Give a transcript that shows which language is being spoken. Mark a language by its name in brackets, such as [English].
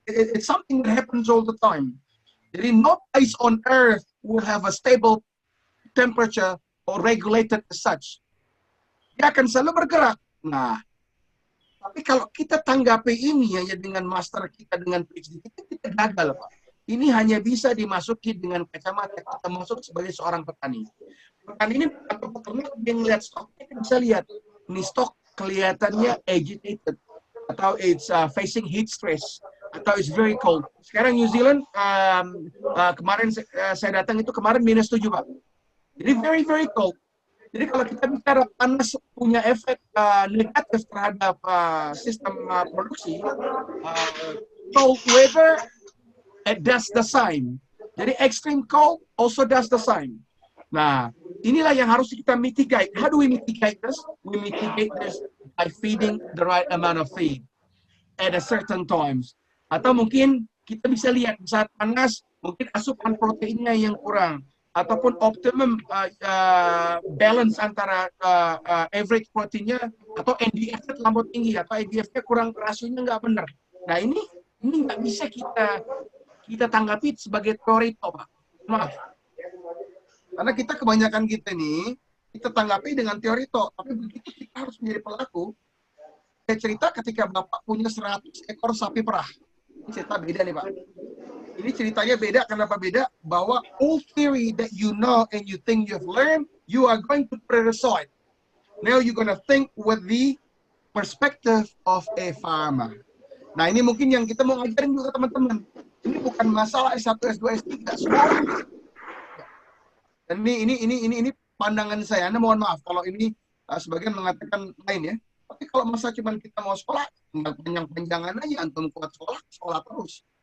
[English] It's something that happens all the time. Jadi no place on earth will have a stable temperature or regulated as such. [Indonesian] Dia akan selalu bergerak. Nah, tapi kalau kita tanggapi ini hanya dengan master kita, dengan PhD kita gagal, Pak. Ini hanya bisa dimasuki dengan kacamata kita masuk sebagai seorang petani. Petani ini atau peternak yang lihat stoknya kita bisa lihat. Ini stok kelihatannya [English] agitated atau it's facing heat stress atau it's very cold. [Indonesian] Sekarang New Zealand kemarin saya datang itu kemarin -7, Pak. Jadi [English] very very cold. [Indonesian] Jadi kalau kita bicara panas punya efek negatif terhadap sistem produksi, [English] cold weather does the same. Jadi extreme cold also does the same. [Indonesian] Nah, inilah yang harus kita mitigate. [English] How do we mitigate this? We mitigate this by feeding the right amount of feed at a certain times. [Indonesian] Atau mungkin kita bisa lihat saat panas, mungkin asupan proteinnya yang kurang. Ataupun optimum balance antara average proteinnya atau NDF-nya terlampau tinggi atau NDF-nya kurang, rasionya nggak benar. Nah, ini nggak bisa kita tanggapi sebagai teori, Pak. Maaf. Karena kita kebanyakan kita nih, kita tanggapi dengan teori tok, tapi begitu kita harus menjadi pelaku. Saya cerita ketika Bapak punya 100 ekor sapi perah. Ini cerita beda nih Pak. Ini ceritanya beda, kenapa beda? [English] Bahwa all theory that you know and you think you've learned, you are going to put it aside. Now you're gonna think with the perspective of a farmer. [Indonesian] Nah ini mungkin yang kita mau ngajarin juga teman-teman. Ini bukan masalah S1, S2, S3, semua. Dan ini pandangan saya. Anda mohon maaf kalau ini sebagian mengatakan lain ya. Tapi kalau masa cuma kita mau sekolah, tinggal panjang-panjangan aja, antum kuat sekolah terus.